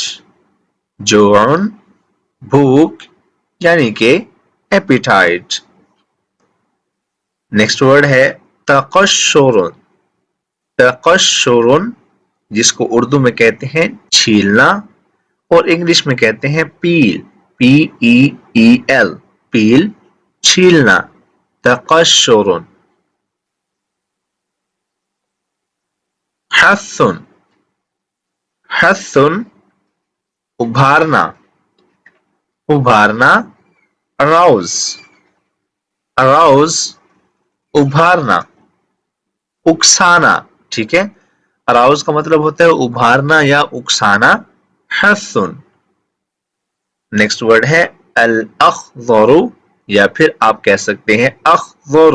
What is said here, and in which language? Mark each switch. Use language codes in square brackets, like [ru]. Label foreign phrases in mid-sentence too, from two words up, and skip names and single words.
[ur] جوع بھوک یعنی کہ ایپیٹائٹ. [en] next word [ur] ہے تقشر. تقشر جس کو اردو میں کہتے ہیں چھیلنا اور انگلش میں کہتے ہیں پیل. [en] P E E L peel چھیلنا. [ur] تقشر. حث. حث ابھارنا. ابھارنا. اراؤز. اراؤز ابھارنا. اکسانا. ٹھیک ہے, اراؤز کا مطلب ہوتا ہے ابھارنا یا اکسانا. حث. [en] next word [ur] ہے الاخضر یا پھر آپ کہہ سکتے ہیں اخضر.